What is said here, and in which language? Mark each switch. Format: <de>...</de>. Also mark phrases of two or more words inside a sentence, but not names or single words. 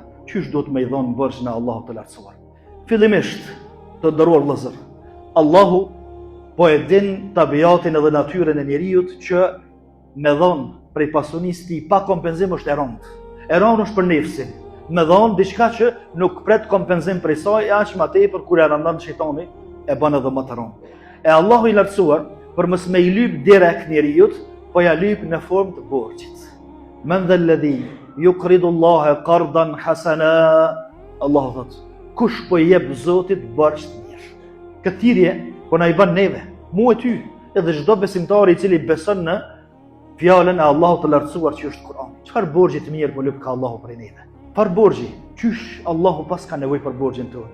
<sq>Qysh do të më i dhonë bërgj në Allahun të lartësuar? Fillimisht, të nderuar vëllezër, Allahu po e din tabiatin edhe natyrën e njeriut që me dhonë prej pasunisë ti pa kompenzim është e rëndë. E rëndë është për nefsin. Me dhonë diçka që nuk pret kompenzim prej saj, aq më tepër kur e rëndon shejtani e bën edhe më të rëndë. E Allahu i lartësuar për mos me i lyp direkt njeriut, po ja lyp në formë të borxhit.</sq> <ar>من ذا الذي يقرض الله قرضا حسنا.</ar> <sq>Allahu thot, kush po i jep Zotit bërgj të mirë? Këtë thirrje po na i bën neve, mua e ty, edhe çdo besimtar i cili beson në fjalën e Allahut të lartësuar që është Kur'an. Çfarë borxhi të mirë po lyp ka Allahu prej neve? Par borxhi, qysh Allahu pas ka nevojë për borxhin tonë?</sq>